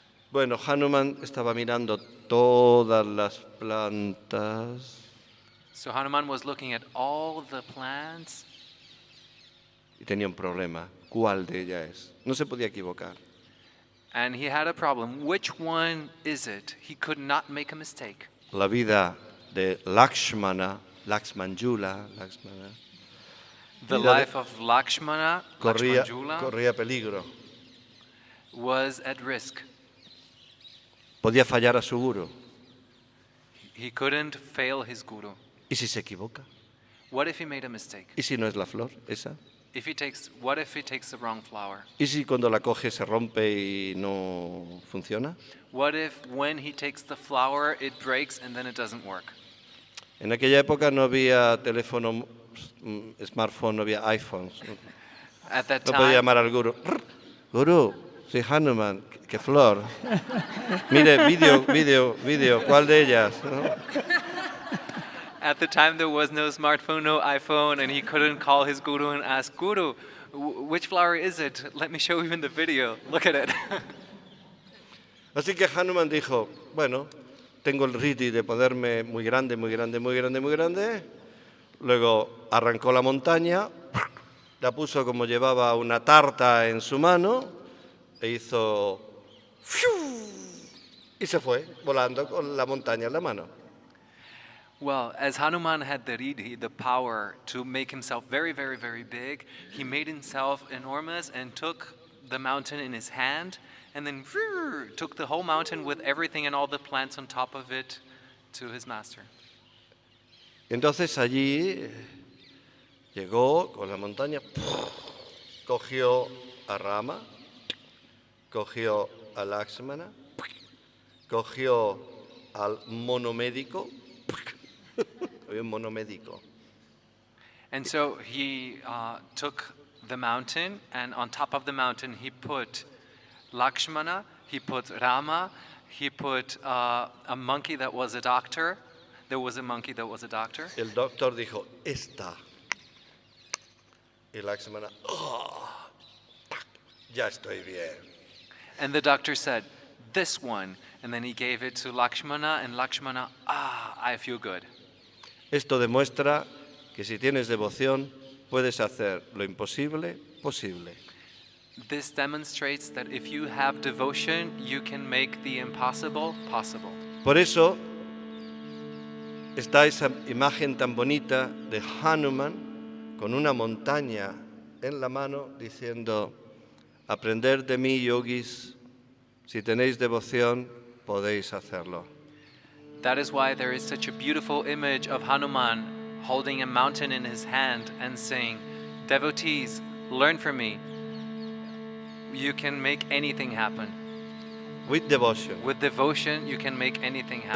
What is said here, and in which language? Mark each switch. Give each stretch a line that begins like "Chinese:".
Spanish: Bueno, Hanuman estaba mirando todas las plantas
English: So Hanuman was looking at all the plants,
Spanish: y tenía un problema. ¿Cuál de ellas es? No se podía equivocar.
English: and he had a problem. Which one is it? He could not make a mistake.
Spanish: La vida de Lakshmana, Lakshmanjula,
English: The
Spanish: Vida de-
English: life of Lakshmana, Lakshmanjula,
Spanish: corría peligro.
English: was at risk.
Spanish: Podía fallar a su guru.
English: He couldn't fail his guru.
Spanish: ¿Y si se equivoca?
English: What if he made a mistake?
Spanish: ¿Y si no es la flor esa?
English: What if he takes the wrong flower?
Spanish: ¿Y si cuando la coge se rompe y no funciona?
English: What if when he takes the flower it breaks and then it doesn't work?
Spanish: En aquella época no había teléfono, smartphone, no había iPhones.
English: At that
Spanish: No podía
English: time,
Spanish: llamar al guru. Guru, soy Hanuman, qué flor. Mire, vídeo, ¿cuál de ellas? ¿No?
English: at the time there was no smartphone, no iPhone, and he couldn't call his guru and ask, Guru, which flower is it? Let me show you in the video. Look at it.
Spanish: Así que Hanuman dijo, bueno, tengo el riti de poderme muy grande, muy grande, muy grande, muy grande. Luego arrancó la montaña, la puso como llevaba una tarta en su mano e hizo ¡fiu! Y se fue volando con la montaña en la mano.
English: Well, as Hanuman had the riddhi, the power to make himself very, very, very big, he made himself enormous and took the mountain in his hand and then took the whole mountain with everything and all the plants on top of it to his master.
Spanish: Entonces allí llegó con la montaña, cogió a Rama, cogió a Lakshmana, cogió al monomédico, había un monomédico,
English: And so he took the mountain, and on top of the mountain he put Lakshmana, he put Rama, he put a monkey that was a doctor. There was a monkey that was a doctor.
Spanish: el doctor dijo, esta, y Lakshmana, ya estoy bien.
English: And the doctor said, this one. And then he gave it to Lakshmana, and Lakshmana, I feel good.
Spanish: Esto demuestra que si tienes devoción, puedes hacer lo imposible posible.
English: This demonstrates that if you have devotion, you can make the impossible possible.
Spanish: Por eso está esa imagen tan bonita de Hanuman con una montaña en la mano diciendo, aprender de mí, yogis, si tenéis devoción, podéis hacerlo.
English: That is why there is such a beautiful image of Hanuman holding a mountain in his hand and saying, devotees, learn from me. You can make anything happen. With devotion. With devotion, you can make anything happen.